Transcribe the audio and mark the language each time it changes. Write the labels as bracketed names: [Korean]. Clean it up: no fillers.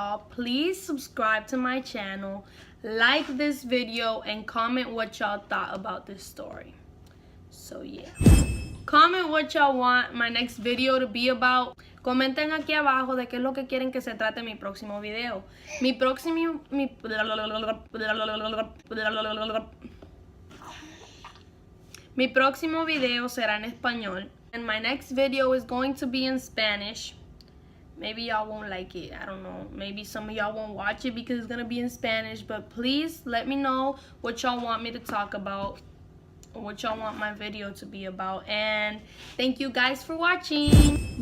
[English] Please subscribe to my channel. Like this video and comment what y'all thought about this story. So, yeah. Comment what y'all want my next video to be about. [Spanish] Comenten aquí abajo de qué es lo que quieren que se trate mi próximo video. Mi próximo video será en español. [English] And my next video is going to be in Spanish. Maybe y'all won't like it. I don't know. Maybe some of y'all won't watch it because it's going to be in Spanish. But please let me know what y'all want me to talk about. What y'all want my video to be about. And thank you guys for watching.